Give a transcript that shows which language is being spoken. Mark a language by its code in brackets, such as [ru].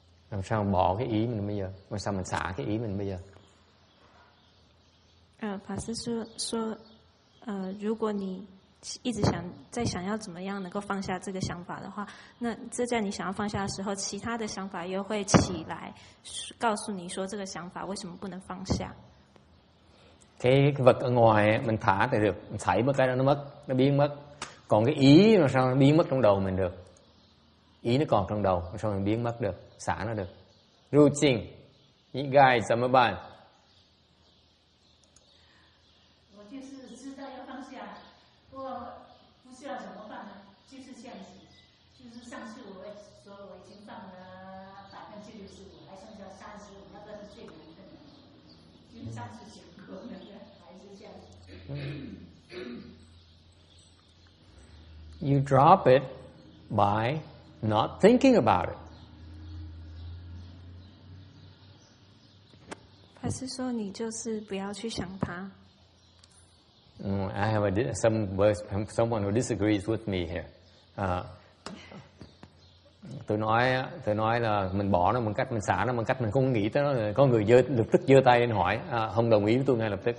[vi] Làm sao bỏ cái ý mình bây giờ? Làm sao mình xả cái ý mình bây giờ? [zh] 法师说，如果你一直想要怎么样能够放下这个想法的话，那这在你想要放下的时候，其他的想法又会起来，告訴你說這個想法為什麼不能放下？ [vi] Cái vật ở ngoài mình thả thì được, mình thảy một cái nó mất, nó biến mất. Còn cái ý mà sao nó biến mất trong đầu mình được? Ý nó còn trong đầu, sao mình biến mất được? Xả nó được. Routine, những guys怎么办？ [zh] 我就是知道要放下，不知道怎么办呢？就是这样子，就是上次我说我已经放了65%，还剩下35%，那个是最难的，就是上次讲过的，还是这样子。 [en] You drop it by not thinking about it. [zh] 法師說你就是不要去想它。 [en] I have someone who disagrees with me here. [vi] Tôi nói là mình bỏ nó bằng cách mình xả nó bằng cách mình không nghĩ tới nó. Có người lập tức giơ tay lên hỏi, không đồng ý với tôi ngay lập tức.